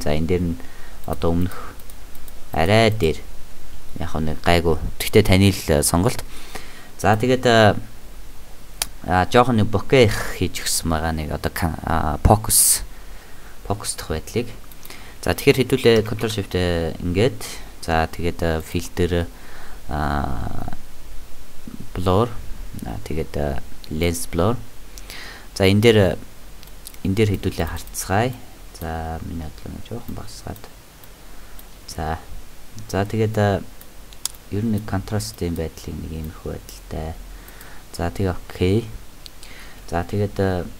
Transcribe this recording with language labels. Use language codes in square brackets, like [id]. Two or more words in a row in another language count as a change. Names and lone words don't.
[mn] За энэ дээр нь одоо өмнөх арай дээр яг нэг гайгүй. Гэхдээ таны л сонголт. За тэгээд жоохон нэг bokeh хийж өгсөн байгаа нэг одоо focus дах байдлыг. За тэгэхээр хэдүүлээ Ctrl Shift ингээд за тэгээд [en] filter blur [mn] тэгээд [en] lens blur. [mn] За энэ дээр хэдүүлээ харцгаая. За миний бодлоо жоохон багасгаад. За тэгээд ер нь контрастын байдлыг нэг иймэрхүү байдалтай. За тэгээ окей.